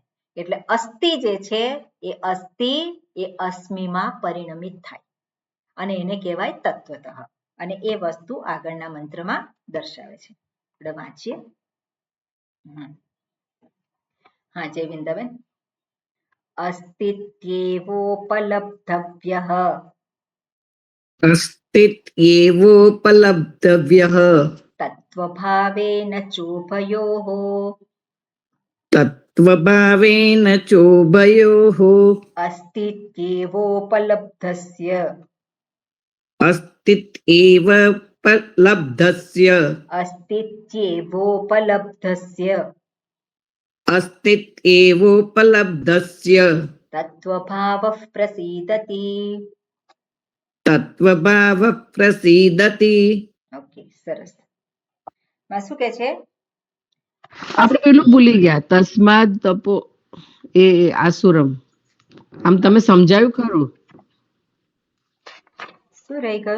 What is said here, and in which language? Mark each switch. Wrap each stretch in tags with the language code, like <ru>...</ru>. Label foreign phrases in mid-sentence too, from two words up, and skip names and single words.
<gu>એટલે અસ્થિ જે છે એ અસ્થિ એ અસ્મિમાં પરિણમિત થાય અને એને કહેવાય તત્વતઃ. અને એ વસ્તુ આગળના મંત્રમાં દર્શાવે છે. આપણે વાંચીએ. હા જય વૃંદાબેન.</gu> <sa>અસ્તિત્યેવોપલબ્ધવ્યઃ अस्तित्येवोपलब्धव्यः तत्त्वभावेन चोभयोः તત્વભાવેન ચોભયોઃ अस्तित्येवोपलब्धस्य અસ્તિત્વ લબ્ધસ્ય अस्तित्येवोपलब्धस्य અસ્તિત્વોપલબ્ધસ્ય तत्त्वभावः प्रसीदति તત્વભાવ પ્રસીદતિ.</sa> <gu>ઓકે સરસ માં શું કે છે આપણે પેલું ભૂલી ગયા,</gu> <sa>તસ્માદ તપો એ આસુરમ.</sa> <gu>આમ તમે સમજાયું ખરું? શું રહી ગયું</gu>